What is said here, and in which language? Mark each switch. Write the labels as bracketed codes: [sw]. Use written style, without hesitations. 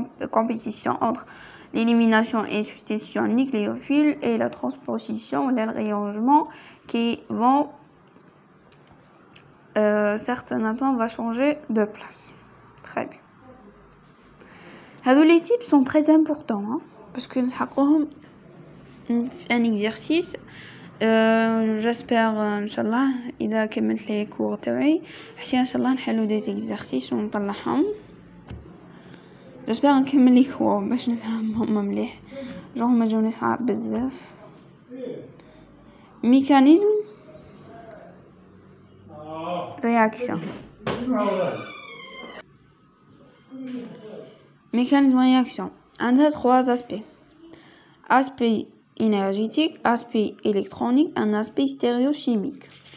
[fr] Compétition entre l'élimination et substitution nucléophile et la transposition ou le réarrangement qui vont certains atomes va changer de place. Très bien. Les types sont très importants parce que nous avons un exercice. J'espère [ar] inchallah إذا كملت لي كور تاعي حتى inchallah نحلو [fr] des exercices [ar] ونطلعهم. [fr] j'espère [ar] نكمل لي كور باش نفهمهم مليح جو هما جاوني صعاب بزاف. [fr] mécanisme réaction عندها 3 aspects: aspect énergétique, aspect électronique, un aspect stéréochimique.